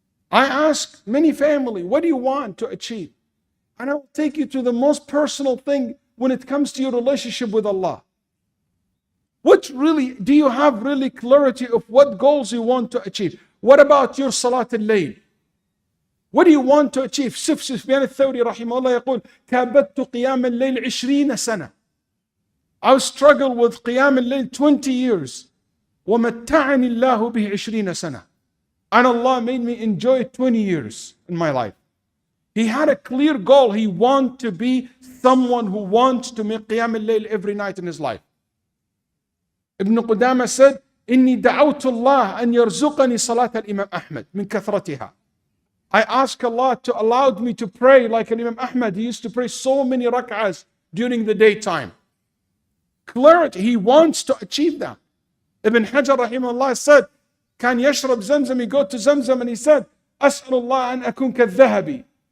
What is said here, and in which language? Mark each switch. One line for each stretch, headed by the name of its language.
English: I ask many family, what do you want to achieve? And I will take you to the most personal thing when it comes to your relationship with Allah. Do you have really clarity of what goals you want to achieve? What about your Salat al-Layl? What do you want to achieve?
Arabic: Sufyan al-Thawri rahimahullah يقول كابدت قيام الليل 20 سنة.
English: I struggled with Qiyam al-Layl 20 years.
Arabic: ومتعني الله به 20 سنة.
English: And Allah made me enjoy 20 years in my life. He had a clear goal. He wanted to be someone who wants to make Qiyam al-Layl every night in his life. Ibn Qudama said,
Arabic: إني دعوت الله أن يرزقني صلاة الإمام أحمد من كثرتها.
English: I ask Allah to allow me to pray like Imam Ahmad. He used to pray so many rak'ahs during the daytime. Clarity, he wants to achieve that. Ibn Hajar rahimahullah said,
Arabic: كان يشرب زمزم,
English: he go to Zamzam and he said,
Arabic: أسأل الله أن أكون كالذهبي.